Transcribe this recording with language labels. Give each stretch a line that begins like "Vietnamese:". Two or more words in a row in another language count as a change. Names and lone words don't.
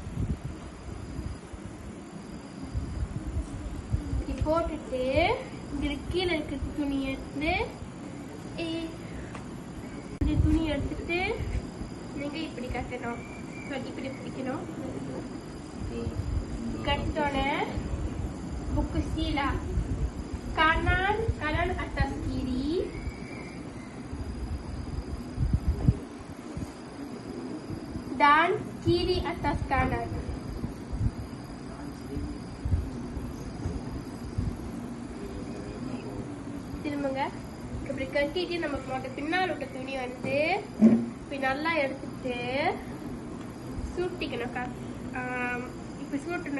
Tamil: இப்படி போட்டுட்டு இதுல கீழே இருக்கிற துணி எடுத்து இந்த துணி எடுத்துட்டு நீங்க இப்படி கட்டணும். இப்படி பிடிக்கணும். கட்டோன்னே
Malay: buku sila kanan atas kiri, dan kiri atas kanan.
Tamil: திரும்புங்க. இப்படி கட்டிட்டு நமக்கு பின்னால் விட்ட துணி வந்து இப்படி நல்லா எடுத்துட்டு சுட்டிக்கணும். இப்படி சுட்டணும்.